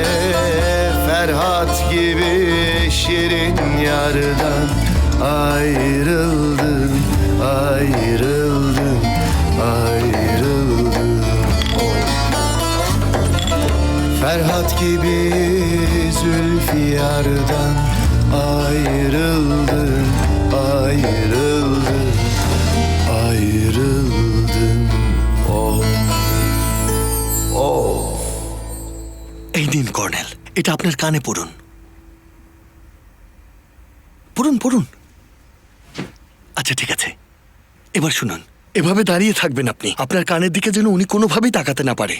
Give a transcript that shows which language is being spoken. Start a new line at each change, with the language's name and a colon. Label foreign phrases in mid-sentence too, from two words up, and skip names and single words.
Turkish: Ferhat gibi şirin yardan ayrıldım, ayrıldım, ayrıldım. Ferhat gibi Zülfiyar'dan ayrıldım, ayrıldım, ayrıldım. Oh, oh.
Bangla: এই নিন কর্নেল, এটা আপনার কানে পড়ুন। পড়ুন পড়ুন। আচ্ছা ঠিক আছে, এবার শুনুন। এভাবে দাঁড়িয়ে থাকবেন আপনি, আপনার কানের দিকে যেন উনি কোনোভাবেই তাকাতে না পারে।